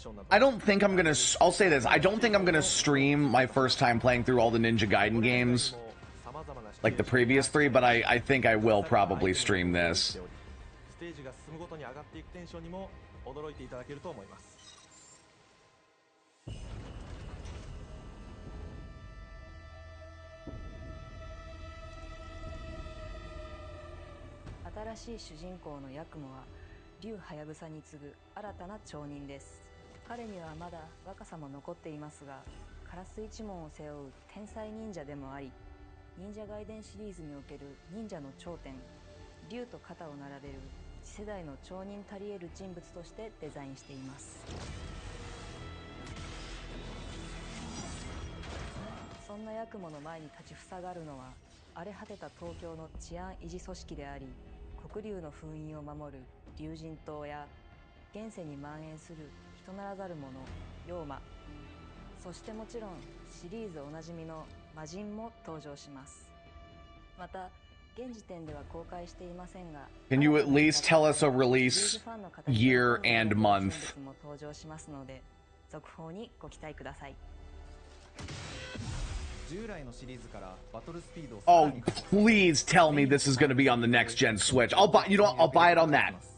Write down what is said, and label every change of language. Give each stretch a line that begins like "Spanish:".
English: I don't think I'm gonna. I'll say this. I don't think I'm gonna stream my first time playing through all the Ninja Gaiden games, like the previous three. But I think I will probably stream this.
Japanese: ステージが進むごとに上がっていくテンションにも驚いていただけると思います。新しい主人公のヤクモは竜ハヤブサに次ぐ新たな町人です。彼にはまだ若さも残っていますが、カラス一門を背負う天才忍者でもあり、忍者ガイデンシリーズにおける忍者の頂点、竜と肩を並べる次世代の町人たり得る人物としてデザインしています。そんなヤクモの前に立ちふさがるのは、荒れ果てた東京の治安維持組織であり、黒竜の封印を守る竜神島や現世に蔓延する人ならざる者妖魔、そしてもちろんシリーズおなじみの魔人も登場します。また現時点では公開していませんが、
English: Can you at least tell us a release year and month?
Japanese: も登場しますので、続報にご期待ください。従来のシリーズからバトルスピードを
English: Oh, please tell me this is going to be on the next gen Switch. I'll buy. You know what? I'll buy it on that.